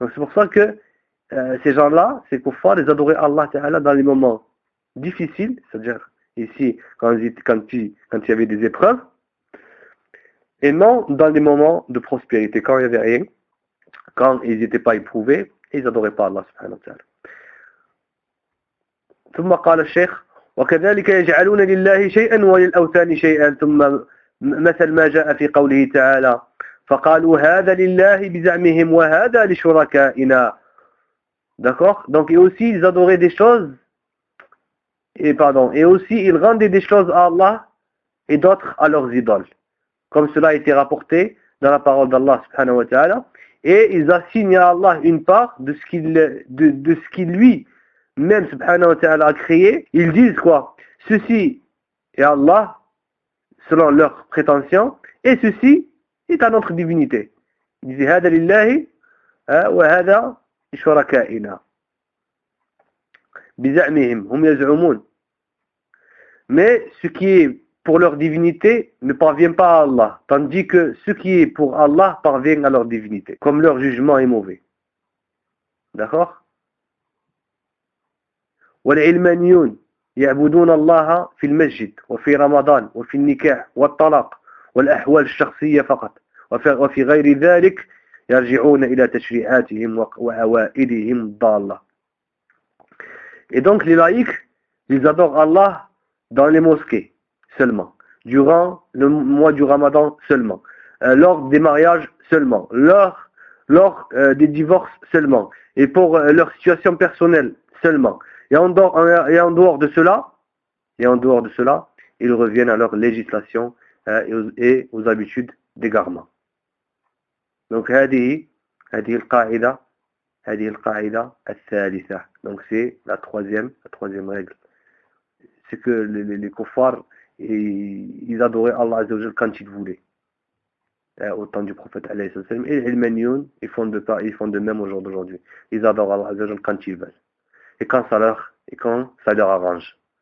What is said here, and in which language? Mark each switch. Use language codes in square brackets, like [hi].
[fr] Donc c'est pour ça que ces gens-là, ces kuffars, ils adoraient Allah ta'ala dans les moments difficiles, c'est-à-dire ici, quand il y avait des épreuves, et non dans les moments de prospérité, quand il n'y avait rien, quand ils n'étaient pas éprouvés, ils n'adoraient pas Allah subhanahu wa ta'ala. [ar] ثم قال الشيخ: وكذلك يجعلون لله شيئا وللأوثان شيئا ثم مثل ما جاء في قوله تعالى: فقالوا هذا لله بزعمهم وهذا لشركائنا. [fr] D'accord? Donc, et aussi, ils adoraient des choses, et aussi, ils rendaient des choses à Allah et d'autres à leurs idoles. Comme cela a été rapporté dans la parole d'Allah subhanahu wa ta'ala. Et ils assignent à Allah une part de ce qu'il lui-même subhanahu wa ta'ala a créé. Ils disent quoi? Ceci est Allah, selon leurs prétentions, et ceci est à notre divinité. Ils disent: [ar] هذا لله وهذا شركائنا بزعمهم هم يزعمون. [fr] Mais ce qui est pour leur divinité ne parvient pas à Allah, tandis que ce qui est pour Allah parvient à leur divinité, comme leur jugement est mauvais. D'accord? [ar] والعلمانيون يعبدون الله في المسجد وفي رمضان وفي النكاح والطلاق والأحوال الشخصية فقط وفي غير ذلك يرجعون إلى تشريعاتهم وعوائدهم ضالة. [fr] Et donc les laïcs, ils adorent Allah dans les mosquées seulement, durant le mois du Ramadan seulement, lors des mariages seulement, lors des divorces seulement, et pour leur situation personnelle seulement. Et en dehors de cela, ils reviennent à leur législation et aux habitudes d'égarement. [ar] Donc, هذه القاعدة الثالثة. [fr] Donc, c'est la troisième règle. C'est que les kuffars, ils adoraient Allah Azza wa Jal quand ils voulaient. Au temps du prophète, alayhi sallallahu alayhi wa sallam. Et les ilmaniyoun, ils font de même au jour d'aujourd'hui. Ils adorent Allah Azza wa Jal quand ils veulent. Et quand ça leur arrange.